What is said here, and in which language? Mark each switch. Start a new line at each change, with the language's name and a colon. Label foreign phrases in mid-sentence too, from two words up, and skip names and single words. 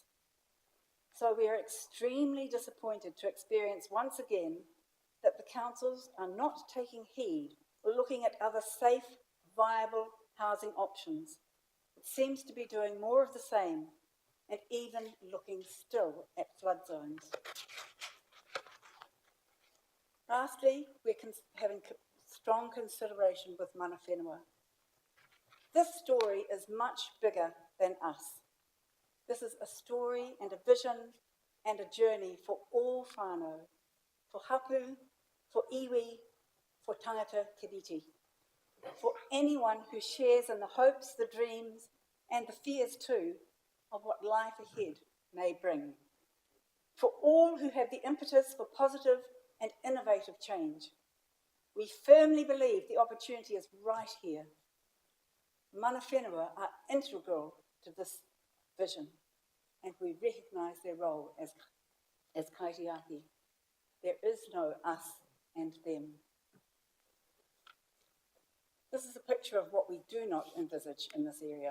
English: So we are extremely disappointed to experience once again that the councils are not taking heed or looking at other safe, viable housing options. It seems to be doing more of the same and even looking still at flood zones. Lastly, we're having strong consideration with
Māori: mana whenua.
English: This story is much bigger than us. This is a story and a vision and a journey for all whānau, for hapu, for iwi, for
Māori: tangata kiriti,
English: for anyone who shares in the hopes, the dreams, and the fears too of what life ahead may bring. For all who have the impetus for positive and innovative change. We firmly believe the opportunity is right here.
Māori: Mana whenua
English: are integral to this vision, and we recognise their role as kaitiaki. There is no us and them. This is a picture of what we do not envisage in this area.